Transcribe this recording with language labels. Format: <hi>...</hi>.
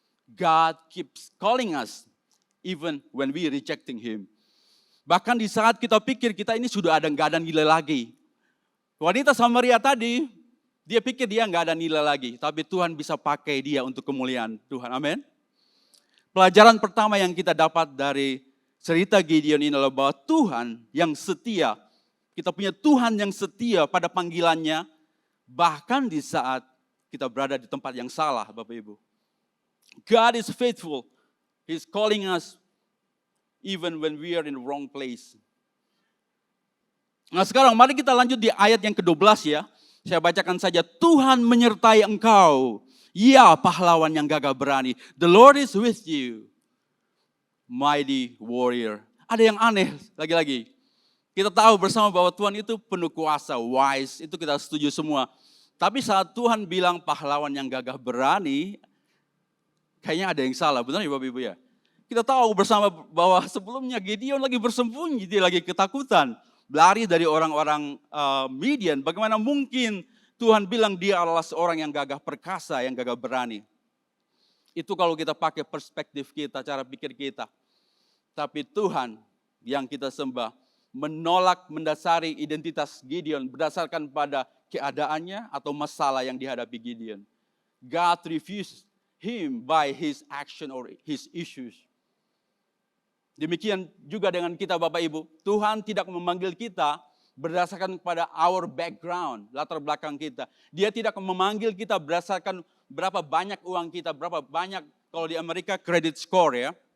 <en>God keeps calling us even when we rejecting Him.</en> <id>Bahkan di saat kita pikir kita ini sudah nggak ada nilai lagi. Wanita Samaria tadi, dia pikir dia nggak ada nilai lagi. Tapi Tuhan bisa pakai dia untuk kemuliaan Tuhan. Amin. Pelajaran pertama yang kita dapat dari cerita Gideon ini adalah bahwa Tuhan yang setia. Kita punya Tuhan yang setia pada panggilannya. Bahkan di saat kita berada di tempat yang salah, Bapak Ibu.</id> <en>God is faithful. He's calling us even when we are in the wrong place.</en> <id>Nah sekarang mari kita lanjut di ayat yang ke-12 ya. Saya bacakan saja. Tuhan menyertai engkau. Ya pahlawan yang gagah berani.</id> <en>The Lord is with you. Mighty warrior.</en> <id>Ada yang aneh lagi-lagi. Kita tahu bersama bahwa Tuhan itu penuh kuasa, wise. Itu kita setuju semua. Tapi saat Tuhan bilang pahlawan yang gagah berani, kayaknya ada yang salah, benar ya Bapak Ibu ya? Kita tahu bersama bahwa sebelumnya Gideon lagi bersembunyi, dia lagi ketakutan. Lari dari orang-orang Midian, bagaimana mungkin Tuhan bilang dia adalah seorang yang gagah perkasa, yang gagah berani. Itu kalau kita pakai perspektif kita, cara pikir kita. Tapi Tuhan yang kita sembah menolak mendasari identitas Gideon berdasarkan pada keadaannya atau masalah yang dihadapi Gideon.</id> <en>God refused him by his action or his issues.</en> <id>Demikian juga dengan kita Bapak Ibu. Tuhan tidak memanggil kita berdasarkan pada</id> <en>our background,</en> <id>latar belakang kita. Dia tidak memanggil kita berdasarkan berapa banyak uang kita, berapa banyak kalau di Amerika credit score ya.</id>